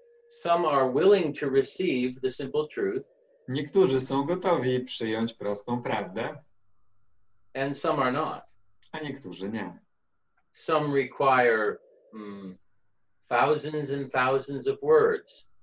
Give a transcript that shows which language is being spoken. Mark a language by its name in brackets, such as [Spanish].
[English] Some are willing to receive the simple truth, [Polish] Niektórzy są gotowi przyjąć prostą prawdę, [English] and some are not. [Polish] a niektórzy nie. [English] Some require thousands and thousands of words.